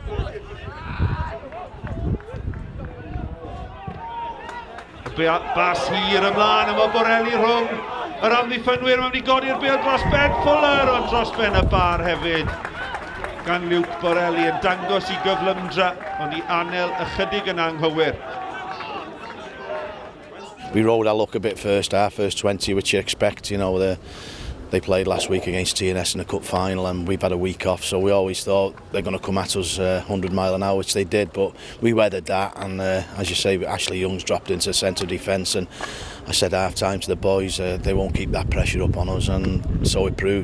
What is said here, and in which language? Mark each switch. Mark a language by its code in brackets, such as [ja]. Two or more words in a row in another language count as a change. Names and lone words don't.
[cy] Bas hir ymlaen yma Borelli rhwng yr amddiffynwyr. Mae'n wedi godi'r bêl dros Ben Fuller, ond dros ben y bar hefyd. Gan Luke Borelli yn dangos I gyflymdra, ond I anel ychydig yn anghywir. [en] We rode our luck a bit first half, first 20, which you expect, you know. They played last week against TNS in the cup final, and we've had a week off, so we always thought they're going to come at us 100 mile an hour, which they did, but we weathered that, and as you say, Ashley Young's dropped into centre defence, and I said half time to the boys, they won't keep that pressure up on us, and so it proved.